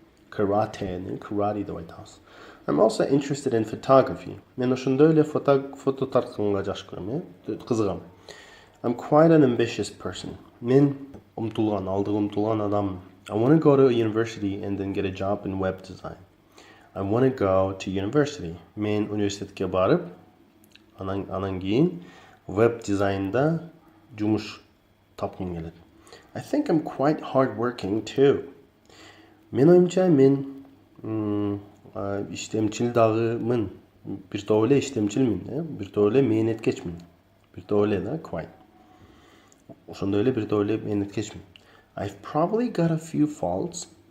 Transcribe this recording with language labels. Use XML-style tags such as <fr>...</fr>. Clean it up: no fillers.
<ky>Karate деп айтабыз.</ky> <en>I'm also interested in photography.</en> <ky>Мен ошондой эле фото тартканга жакшы көрөм, кызыгам.</ky> <en>I'm quite an ambitious person.</en> <ky>Мен алдыга умтулган адам.</ky> <en>I want to go to university and then get a job in web design. I want to go to university.</en> <ky>Мен университетке барып, анан кийин веб дизайнда жумуш тапкым келет.</ky> <en>I think I'm quite hardworking too.</en> <ky>Мен оюмча мен иштемчил дагымын. Бир топ эле иштемчилмин, бир топ эле мээнеткечмин. Бир топ эле да, quite. Ошондой эле бир топ эле мээнеткечмин.</ky> <en>I've probably got a few faults.</en>